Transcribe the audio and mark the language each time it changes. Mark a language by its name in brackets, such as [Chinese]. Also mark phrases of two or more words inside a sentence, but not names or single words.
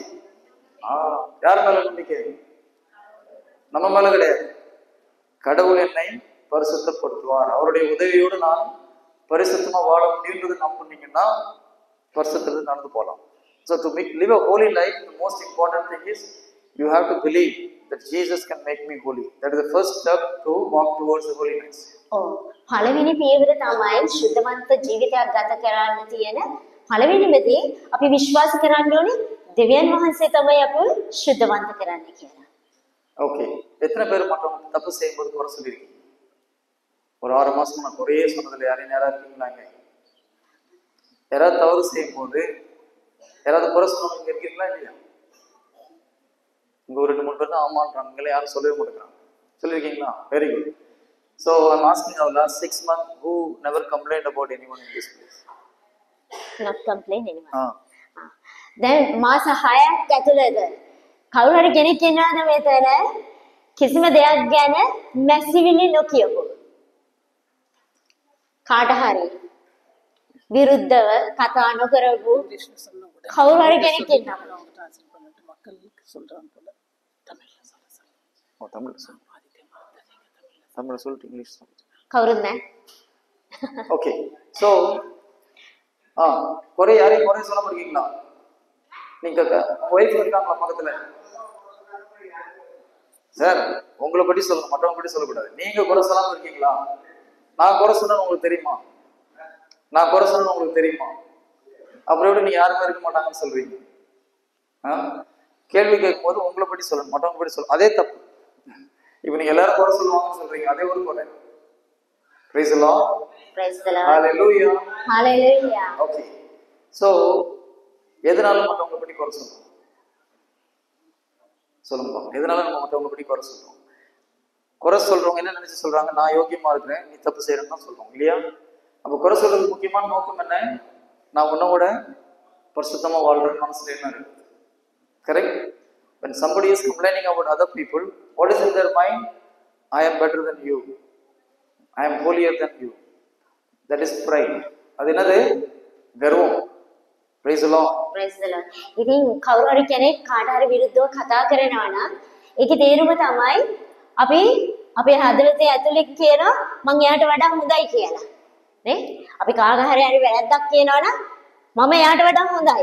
[Tamil] யார் மேல நம்பிக்கை? நம்ம மேல கிடையாது. கடவுள் என்னை பரிசுத்தப்படுத்துவார், அவருடைய உதவியோடு நான் பரிசுத்தமா வாழ முடியுன்றது நம்புனீங்கன்னா பரிசுத்தத்துல நடந்து போகலாம். [English] So to live a holy life, the most important thing is you have to believe that Jesus can make me holy. That is the first step to walk towards the holiness. [Sinhala] පළවෙනි පියවර තමයි ශුද්ධවන්ත ජීවිතයක් ගත කරන්න තියෙන පළවෙනිම දේ. අපි විශ්වාස කරන්න ඕනේ දෙවියන් වහන්සේ තමයි අපව ශුද්ධවන්ත කරන්නේ කියලා. [Tamil] ஓகே, எத்தனை பேர் மற்றவங்க தப்பு செய்யும்போது குறை சொல்லியிருக்கீங்க? ஒரு 6 மாசம் நான் குறையே சொன்னதில்லை. யாரையும் நேரம் இருக்கீங்களாங்க? யாராவது தவறு செய்யும் போது யாராவது குறை சொன்னவங்க இருக்கீங்களா இல்லையா? இங்க ஒரு 2-3 பேர் தான் ஆமான்றாங்க, யாரும் சொல்லவே மாட்டேங்கிறாங்க. சொல்லியிருக்கீங்களா? [English] very good. So I'm asking our last 6 months, who never complained about anyone in this place? Not complain anyone. [Sinhala] දැන් මාස 6ක් ඇතුළත කවුරු හරි කෙනෙක් ඉන්නවද මෙතන කිසිම දෙයක් ගැන මැසිවිලි නොකියපු? කාට හරි විරුද්ධව කතා නොකරපු කවුරු හරි කෙනෙක් ඉන්නවද? [Tamil] மக்களுக்கு சொல்றாங்க போல தமிழ்ல சொல்லிட்டு இங்கிலீஷ் [Sinhala] කවුරුත් නැහැ. [Tamil] ஓகே, ஸோ குறை யாரையும் குறை சொல்ல முடியுங்களா? நீங்க ஒய்ஃப் இருக்காங்களா பக்கத்துல? சார் உங்களை பற்றி சொல்லணும், மற்றவங்க பற்றி சொல்லக்கூடாது. நீங்க குறை சொல்லாம இருக்கீங்களா? நான் குறை சொன்னா உங்களுக்கு தெரியுமா? நான் குறை சொன்னா உங்களுக்கு தெரியுமா? அப்புறம் எப்படி நீங்க யாருமே இருக்க மாட்டாங்கன்னு சொல்றீங்க? கேள்வி கேட்கும் போது உங்களை பற்றி சொல்லணும், மற்றவங்க பற்றி சொல்லணும். அதே தப்பு. இப்ப நீங்க எல்லாரும் குறை சொல்லுவாங்கன்னு சொல்றீங்க, அதே ஒரு குறை. [English] Praise the Lord. Praise the Lord. Hallelujah. Hallelujah. Okay. [Tamil] So எதனால மற்றவங்க பற்றி குறை சொல்றோம்? சொல்லுங்க, எதனால நம்ம மற்றவங்க பற்றி குறை சொல்றோம்? குறை சொல்றவங்க என்ன நினைச்சு சொல்றாங்க? நான் யோகியமா இருக்கிறேன், நீ தப்பு செய்யறேன்னு தான் சொல்றோம் இல்லையா? அப்ப குறை சொல்றதுக்கு முக்கியமான நோக்கம் என்ன? நான் உன்னோட பரிசுத்தமா வாழ்றேன்னு மனசுல என்ன இருக்கு? [English] Correct? When somebody is complaining about other people, what is in their mind? I am better than you, I am holier than you. That is pride. [Tamil] அது என்னது? கர்வம். [English] Praise the Lord. Praise the Lord. [Sinhala] ඉතින් කවුරු හරි කෙනෙක් කාට හරි විරුද්ධව කතා කරනවා නම් ඒකේ තේරුම තමයි අපි අපේ හදවතේ ඇතුලේ කියනවා මං එයාට වඩා හොඳයි කියලා. නේ? අපි කාග හරි වැරද්දක් කියනවා නම් මම එයාට වඩා හොඳයි.